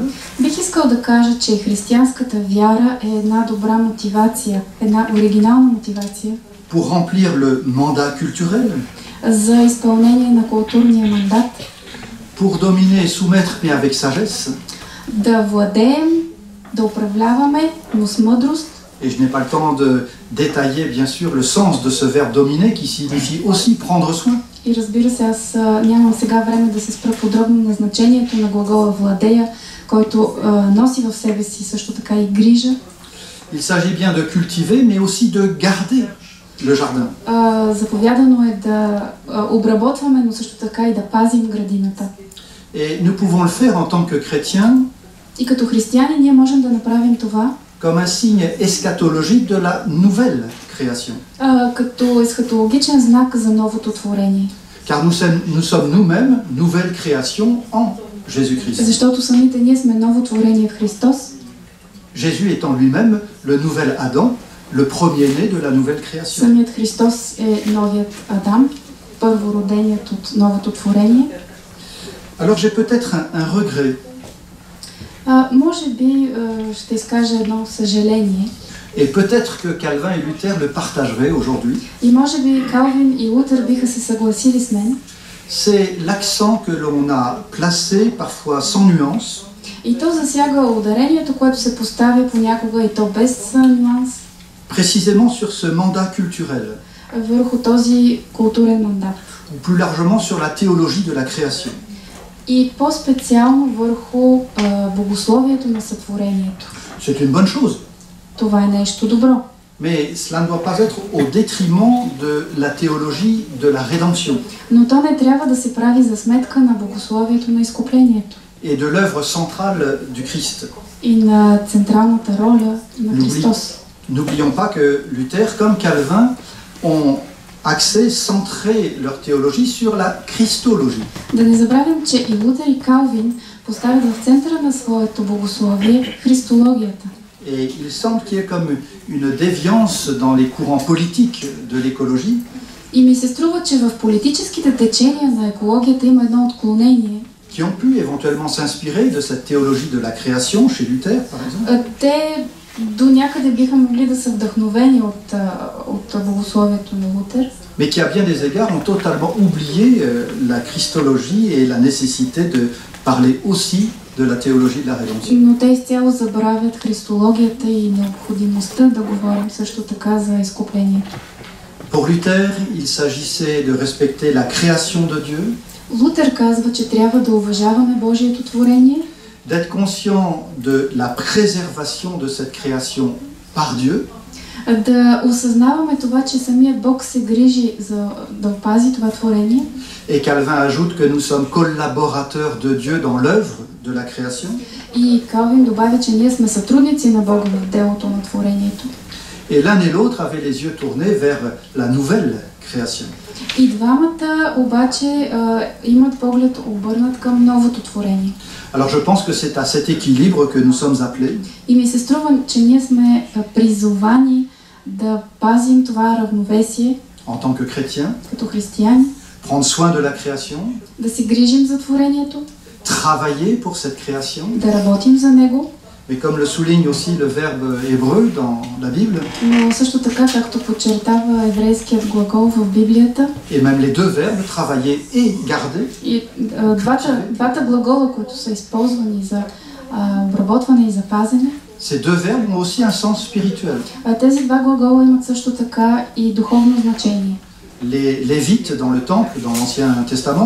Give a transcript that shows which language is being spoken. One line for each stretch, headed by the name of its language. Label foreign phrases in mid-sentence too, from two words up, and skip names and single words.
Bulgarian: бих искал да кажа, че християнската вяра е една добра мотивация, една оригинална мотивация
French: pour remplir le mandat culturel,
Bulgarian: за изпълнение на културния мандат,
French: pour dominer et soumettre, mais avec sagesse.
Bulgarian: да владеем, да управляваме, но с мъдрост.
French: Et je n'ai pas le temps de détailler, bien sûr, le sens de ce verbe dominer qui signifie aussi prendre soin.
Bulgarian: И разбира се, аз нямам сега време да се спра подробно на значението на глагола владея, който носи в себе си също така и грижа.
French: Il s'agit bien de cultiver, mais aussi de garder le jardin.
Bulgarian: Заповядано е да обработваме, но също така и да пазим градината.
French: Et nous pouvons le faire en tant que chrétiens
Bulgarian: И като християни ние можем да направим това
French: comme un signe eschatologique de la nouvelle création.
Bulgarian: Като есхатологичен знак за новото творение.
French: Car nous sommes nous-mêmes nouvelle création en Jésus-Christ.
Bulgarian: Защото самите ние сме ново творение в Христос.
French: Jésus est en lui-même le nouvel Adam, le premier-né de la nouvelle création.
Bulgarian: Самият Христос е новият Адам, първороденият от новото творение.
French: Alors j'ai peut-être un regret.
Bulgarian: Може би ще изкажа едно съжаление.
French: Et peut-être que Calvin et Luther le partageraient aujourd'hui.
Bulgarian: И може би Калвин и Лутер биха се съгласили с мен.
French: C'est l'accent que l'on a placé, parfois sans nuance,
Bulgarian: И то засяга ударението, което се поставя понякога и то без нюанс.
French: précisément sur ce mandat culturel,
Bulgarian: Върху този културен мандат.
French: ou plus largement sur la théologie de la création.
Bulgarian: И по-специално върху богословието на сътворението.
French: C'est une bonne chose,
Bulgarian: Това е нещо добро.
French: mais cela ne doit pas être au détriment de la théologie de la rédemption
Bulgarian: Но то не трябва да се прави за сметка на богословието на изкуплението
French: et de l'œuvre centrale du Christ.
Bulgarian: и на централната роля на Христос.
French: N'oublions pas que Luther, comme Calvin, ont axé, centré leur théologie sur la christologie.
Bulgarian: Да не забравим, че и Лутер и Калвин поставят в центъра на своето богословие христологията.
French: Et il semble qu'il y ait comme une déviance dans les courants politiques de l'écologie.
Bulgarian: И ми се струва, че в политическите течения на екологията има едно отклонение.
French: Qui ont pu éventuellement s'inspirer de cette théologie de la création chez Luther, par exemple.
Bulgarian: Те до някъде биха могли да са вдъхновени от богословието на Лутер.
French: Mais qui à bien des égards ont totalement oublié la christologie et la nécessité de parler aussi de la théologie de la rédemption.
Bulgarian: Но те изцяло забравят христологията и необходимостта да говорим също така за изкуплението.
French: Pour Luther, il s'agissait de respecter la création de Dieu,
Bulgarian: Лутер казва, че трябва да уважаваме Божието творение,
French: d'être conscient de la préservation de cette création par Dieu,
Bulgarian: да осъзнаваме това, че самият Бог се грижи за да опази това творение.
French: et Calvin ajoute que nous sommes collaborateurs de Dieu dans l'œuvre de la création.
Bulgarian: И Калвин добавя, че ние сме сътрудници на Бога в делото на творението.
French: Et l'un et l'autre avaient les yeux tournés vers la nouvelle création.
Bulgarian: И двамата обаче имат поглед обърнат към новото творение.
French: Alors je pense que c'est à cet équilibre que nous sommes appelés,
Bulgarian: И ми се струва, че ние сме призовани да пазим това равновесие
French: en tant que chrétiens,
Bulgarian: като християни,
French: prendre soin de la création,
Bulgarian: да се грижим за творението,
French: travailler pour cette création.
Bulgarian: да работим за него,
French: Mais comme le souligne aussi le verbe hébreu dans la Bible,
Bulgarian: но също така, както подчертава еврейският глагол в Библията,
French: et même les deux verbes, travailler et garder,
Bulgarian: и двата глагола, които са използвани за обработване и за пазене,
French: ces deux verbes ont aussi un sens spirituel.
Bulgarian: Тези два глагола имат също така и духовно значение.
French: Les Lévites dans le temple, dans l'Ancien Testament,